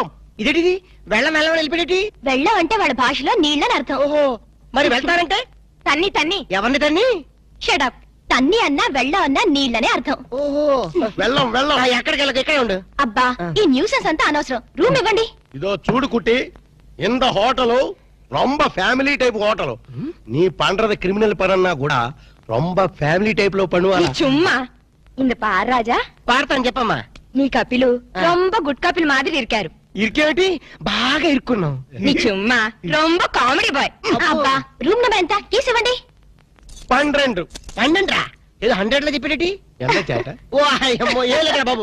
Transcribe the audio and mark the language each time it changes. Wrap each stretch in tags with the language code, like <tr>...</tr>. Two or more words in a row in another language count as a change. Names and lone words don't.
<te>ఇదేటిది వెళ్ళం వెళ్ళం వెళ్ళిపోయేటి? వెళ్ళం అంటే వాళ్ళ భాషలో నీళ్ళని అర్థం. ఓహో, మరి వెళ్తారంటే తన్ని తన్ని. ఎవరిని తన్ని? షడప్. తన్ని అన్నా వెళ్ళం అన్నా నీళ్ళనే అర్థం. ఓహో వెళ్ళం వెళ్ళం. ఎక్కడికి వెళ్ళక ఇక్కడే ఉండు. అబ్బా ఈ న్యూసెన్స్ అంతా అనవసరం. రూమ్ ఇవ్వండి.</te> <ta>இதோ చూడు కుట్టి, இந்த ஹோட்டலு ரொம்ப ஃபேமிலி டைப் ஹோட்டலு. நீ பண்றது கிரிமினல் பரன்னா கூட ரொம்ப ஃபேமிலி டைப்ல பண்ணுவா. நீ சும்மா. இந்த பார் రాజా,</ta> <te>పాడతాను చెప్పమ్మా.</te> <ta>நீ கப்பிளு ரொம்ப குட் கப்பிள் மாதிரி இருக்காரு.</ta> <te>ఇరికేమిటి? బాగా ఇరుక్కున్నాం.</te> <ta>நீ சும்மா ரொம்ப காமெடி பாய்.</ta> <te>అబ్బా రూమ్ నెంబర్ ఎంత? కీస్ ఇవ్వండి. 12 పండండ్రా, ఏదో 100 లో చెప్పేటి. ఎంత చేట. ఓ అయ్యమ్మో, ఏ లేదా బాబు.</te>